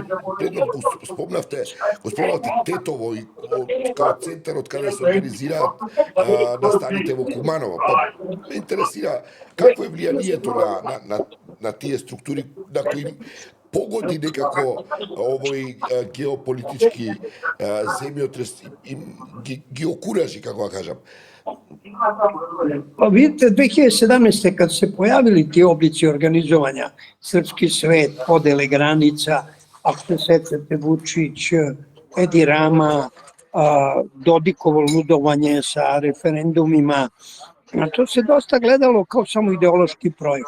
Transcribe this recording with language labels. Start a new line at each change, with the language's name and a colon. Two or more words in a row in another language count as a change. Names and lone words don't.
Macedonian: Предно го спомнавте Тетово и као центарот каде се организираат настаните во Куманово. Ме интересира какво е влијанието на тие структури на кои
Serbian: pogodi nekako geopolitički zemljotres
Macedonian: и ги окуражи, како да кажем.
Serbian: Pa vidite, 2017. kad se pojavili ti oblici organizovanja, srpski svet, podele granica, ako se sećate Vučić, Edi Rama, Dodikovo ludovanje sa referendumima, to se dosta gledalo kao samo ideološki projekt.